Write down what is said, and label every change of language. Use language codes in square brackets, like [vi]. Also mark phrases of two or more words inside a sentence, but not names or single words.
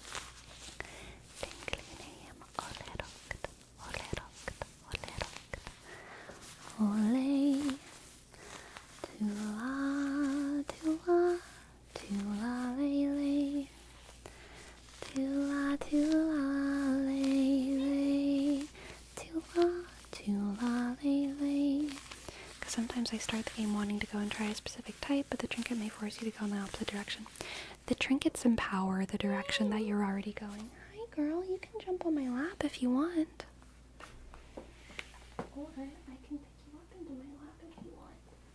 [en] Ole, tula, tula, tula, lele, tula, tula, lele, tula, tula, lele. Because sometimes I start the game wanting to go and try a specific type, but the trinket may force you to go in the opposite direction. The trinkets empower the direction that you're already going. Hi, girl, you can jump on my lap if you want. Or I can pick you up into my lap if you want.